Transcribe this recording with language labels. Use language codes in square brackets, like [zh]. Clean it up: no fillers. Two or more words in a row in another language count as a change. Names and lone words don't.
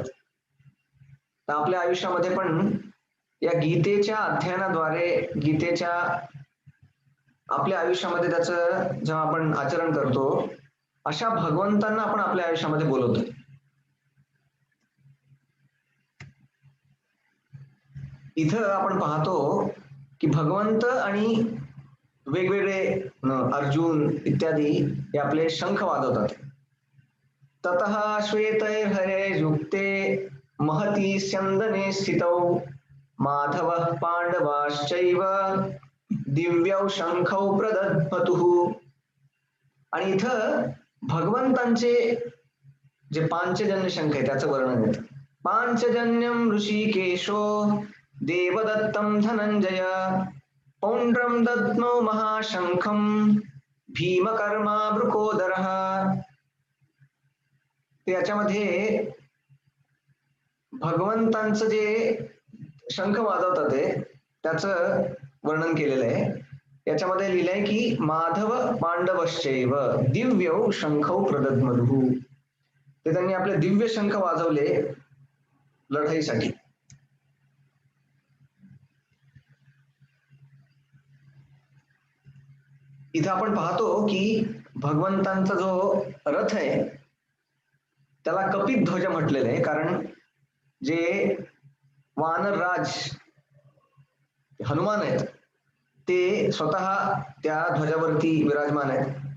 [mr] तर आपल्या आयुष्यामध्ये पण या गीतेच्या अध्ययनाद्वारे, गीतेच्या आपल्या आयुष्यामध्ये त्याचं जेव्हा आपण आचरण करतो, अशा भगवंतांना आपण आपल्या आयुष्यामध्ये बोलवतो. इथं आपण पाहतो की भगवंत आणि वेगवेगळे अर्जुन इत्यादी हे आपले शंख वाजवतात. [sa] ततः श्वेतैर्हरे युक्ते महती स्यंदने स्थितौ माधवः पांडवाश्चैव दिव्यौ शंखौ प्रदध्मतुः. [mr] आणि इथं भगवंतांचे जे पांचजन्य शंख आहे त्याचं वर्णन येतं. [sa] पांचजन्यम ऋषिकेशो देवदत्तं धनंजय पौंड्रम दद्मौ महाशंखम भीमकर्मा वृकोदरः. [mr] याच्यामध्ये भगवंतांचं जे शंख वाजवतात ते त्याचं वर्णन केलेलं आहे. याच्यामध्ये लिहिलंय की [sa] माधव पांडवश्चैव दिव्यौ शंखौ प्रदध्मतुः. [mr] ते त्यांनी आपले दिव्य शंख वाजवले लढाईसाठी. इथं आपण पाहतो की भगवंतांचा जो रथ आहे त्याला कपित ध्वज म्हटलेलं आहे, कारण जे वानरराज हनुमान आहेत ते स्वतः त्या ध्वजावरती विराजमान आहेत.